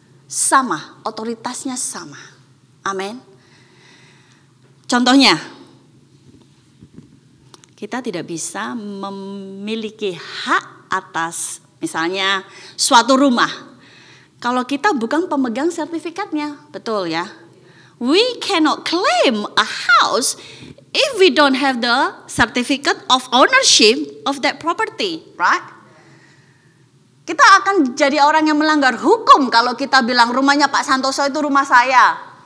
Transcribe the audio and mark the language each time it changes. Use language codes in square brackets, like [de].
[id] Sama, otoritasnya sama. Amin. Contohnya, kita tidak bisa memiliki hak atas misalnya suatu rumah. Kalau kita bukan pemegang sertifikatnya, betul ya? [en] We cannot claim a house if we don't have the certificate of ownership of that property, right? [id] Kita akan jadi orang yang melanggar hukum kalau kita bilang rumahnya Pak Santoso itu rumah saya.